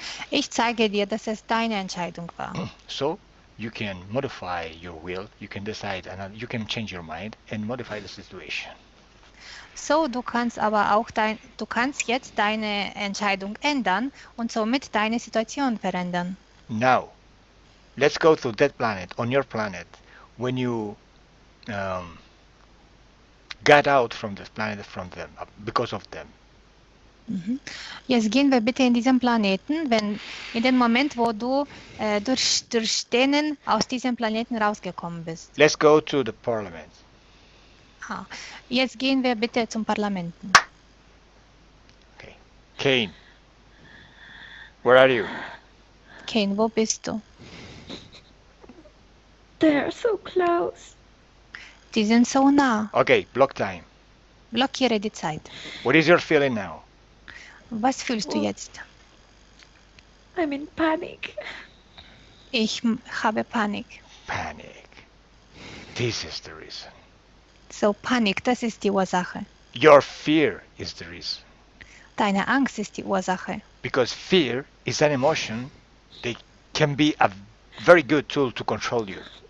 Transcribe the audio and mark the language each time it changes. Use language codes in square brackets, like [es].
[de] Ich zeige dir, dass es deine Entscheidung war. [en] So you can modify your will, you can decide, and you can change your mind and modify the situation. [de] So, du kannst aber auch du kannst jetzt deine Entscheidung ändern und somit deine Situation verändern. [en] Now, let's go to that planet, on your planet, when you got out from this planet from them, because of them. [de] Jetzt gehen wir bitte in diesen Planeten, in dem Moment, wo du durch denen aus diesem Planeten rausgekommen bist. [en] Let's go to the parliament. [de] Jetzt gehen wir bitte zum Parlamenten. [en] Okay. Kane, where are you? [de] Kane, wo bist du? [en] They're so close. [de] Die sind so nah. [en] Okay, block time. [de] Blockiere die Zeit. [en] What is your feeling now? [de] Was fühlst du jetzt? [en] I'm in panic. [de] Ich habe Panik. [en] Panic. This is the reason. [de] So, Panik, das ist die Ursache. [en] Your fear is the reason. [de] Deine Angst ist die Ursache. [en] Because fear is an emotion that can be a very good tool to control you.